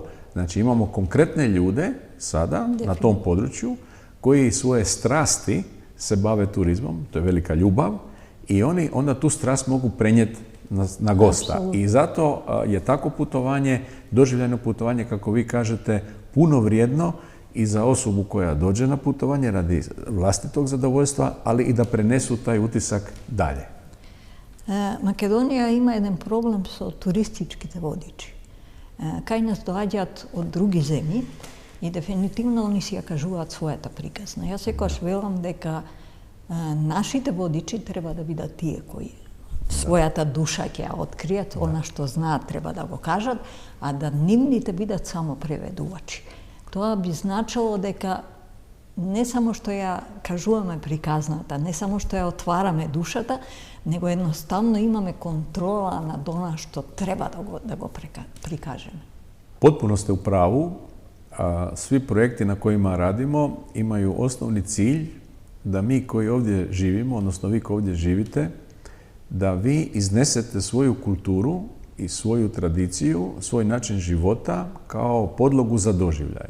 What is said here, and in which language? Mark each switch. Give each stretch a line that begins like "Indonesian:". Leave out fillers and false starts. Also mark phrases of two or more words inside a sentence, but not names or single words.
Croatian: Znači imamo konkretne ljude sada na tom području koji svoje strasti se bave turizmom, to je velika ljubav i oni onda tu strast mogu prenijeti na gosta. Absolutno. I zato je tako putovanje, doživljajno putovanje, kako vi kažete, puno vrijedno i za osobu koja dođe na putovanje radi vlastitog zadovoljstva, ali i da prenesu taj utisak dalje.
Macedonian: Македонија има еден проблем со туристичките водичи. Кај нас доаѓаат од други земји и дефинитивно они си ја кажуваат својата приказна. Јас секогаш велам дека нашите водичи треба да бидат тие кои својата душа ќе ја откријат, она што знаат треба да го кажат, а да нивните бидат само преведувачи. Тоа би значило дека не само што ја кажуваме приказната, не само што ја отвараме душата, него едноставно имаме контрола над она што треба да го прикажеме.
Croatian: Potpuno ste u pravu. Svi projekti na kojima radimo imaju osnovni cilj da mi koji ovdje živimo, odnosno vi koji ovdje živite, da vi iznesete svoju kulturu i svoju tradiciju, svoj način života kao podlogu za doživljaj.